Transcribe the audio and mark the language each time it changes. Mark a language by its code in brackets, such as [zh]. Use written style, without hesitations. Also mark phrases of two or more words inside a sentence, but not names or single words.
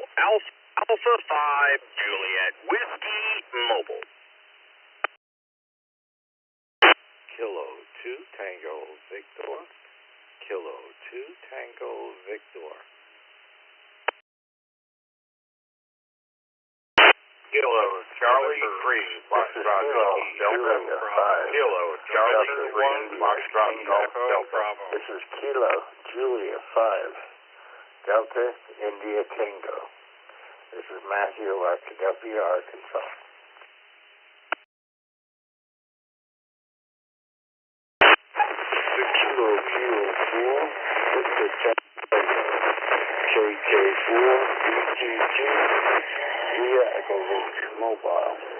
[en] Alpha 5, Juliet Whiskey Mobile. Kilo 2 Tango Victor. Kilo 2 Tango Victor. Kilo Charlie 3, Foxtrot Golf Delta Bravo. Kilo Charlie 3, Foxtrot Golf Delta Bravo. This is Kilo Julia 5, Delta India Tango. This is Matthew, Arkadelphia, Arkansas. Kilo 4, Victor Tango, KK4, BGG, via Echo Roach Mobile.